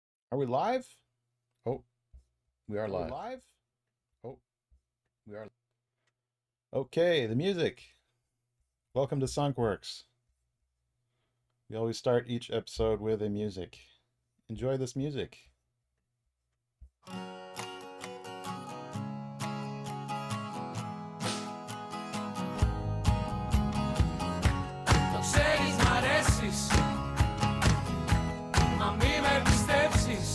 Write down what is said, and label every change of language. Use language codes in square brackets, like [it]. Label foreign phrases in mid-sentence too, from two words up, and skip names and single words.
[en] Are we live? Oh, we are live. Oh, we are. Okay, the music. Welcome to Skunk Works. We always start each episode with a music. Enjoy this music. [el] Το ξέρεις μ' αρέσεις, μα μη με πιστέψεις.